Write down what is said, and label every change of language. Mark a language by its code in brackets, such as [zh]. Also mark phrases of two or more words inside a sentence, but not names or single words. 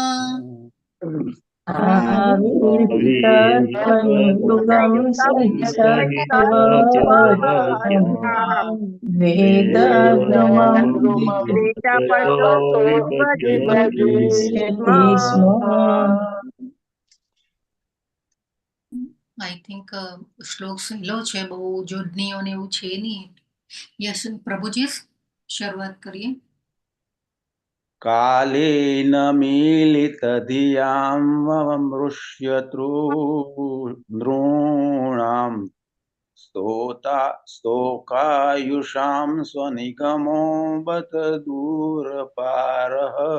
[sa] आविर्भूतत्वनुयुगं सहितवत्यां वेदद्रुमं विभजिष्यति स्म [en] I think [gu] શ્લોક સહેલો છે, બહુ જોડણીઓ ને એવું છે નહીં. યસ પ્રભુજી, શરૂઆત કરીએ. [sa] कालेन मीलितधियामवमृष्यतॄणां स्तोकायुषां स्वनिगमो बत दूरपारः